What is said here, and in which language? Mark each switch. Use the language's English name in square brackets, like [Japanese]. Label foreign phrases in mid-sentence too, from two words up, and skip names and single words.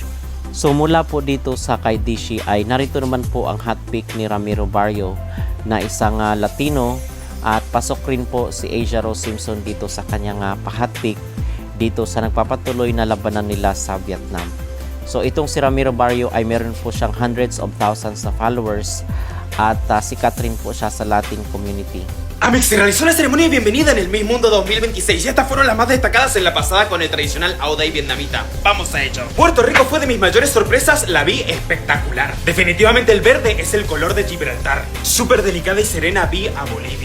[Filipino] So mula po dito sa kay Dishi ay narito naman po ang [English] hot pick [Filipino] ni Ramiro Barrio na isang Latino at pasok rin po si Asia Rose Simpson dito sa kanyang pa- [English] hot pick [Filipino] dito sa nagpapatuloy na labanan nila sa Vietnam. So itong si Ramiro Barrio ay meron po siyang [English] hundreds of thousands [Filipino] na followers at sikat rin po siya sa [English] Latin community. [Filipino] Amex, [Spanish] se realizó la ceremonia de bienvenida en el Miss Mundo 2026 y estas fueron las más destacadas en la pasada con el tradicional Ao Dai vietnamita. Vamos a ello. Puerto Rico fue de mis mayores sorpresas, la vi espectacular. Definitivamente el verde es el color de Gibraltar. Súper delicada y serena vi a Bolivia.